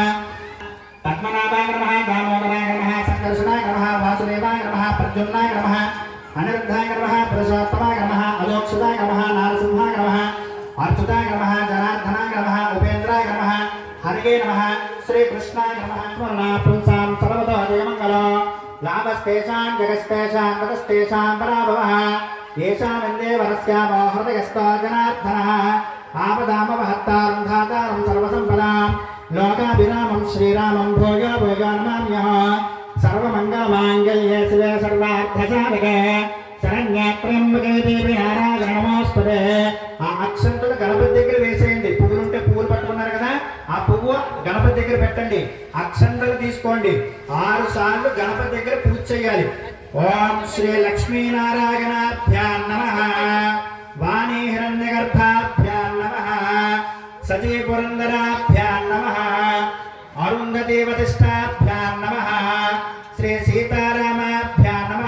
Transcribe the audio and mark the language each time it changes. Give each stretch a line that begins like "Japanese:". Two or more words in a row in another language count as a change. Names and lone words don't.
Sanskrit: పద్మనాభాయ నమః దామోదరాయ నమః సంకర్షణాయ నమః వాసుదేవాయ నమః ప్రద్యుమ్నాయ నమః అనిరుద్ధాయ నమః పురుషోత్తమాయ నమః అలోక్షితాయ నమః నారసింహాయ నమః అచ్యుతాయ నమః జనార్దనాయ నమః ఉపేంద్రాయ నమః హరే నమః శ్రీకృష్ణాయ నమః. పుంసాం సర్వతో జయమంగళో లాభస్తేషాం జగస్తేషాం తతస్తేషాం పరాభవః येषां वन्दे वरस्यामो हृदयस्थो जनार्दनः आपदामपहर्तारं धातारं सर्वसम्पदां लोकाभिरामं श्रीरामं भूयो भूयो नमाम्यः. सर्वमङ्गलमाङ्गल्ये शिवे सर्वार्थसाधके శరణ్యే త్ర్యంబకే దేవి నారాయణ నమోస్తుతే.
Telugu: ఆ అక్షంతలు గణపతి దగ్గర వేసేయండి. పువ్వులు ఉంటే పువ్వులు పట్టుకున్నారు కదా, ఆ పువ్వు గణపతి దగ్గర పెట్టండి. అక్షంతలు తీసుకోండి. 6 సార్లు గణపతి దగ్గర పూజ చేయాలి.
Sanskrit: ఓం శ్రీ లక్ష్మీనారాయణాభ్యాం నమః వాణీ హిరణ్యగర్భాభ్యాం నమః సతీ పురందరాభ్యాం నమః అరుంధతీ వతిష్టాభ్యాం నమః శ్రీ సీతారామాభ్యాం నమః.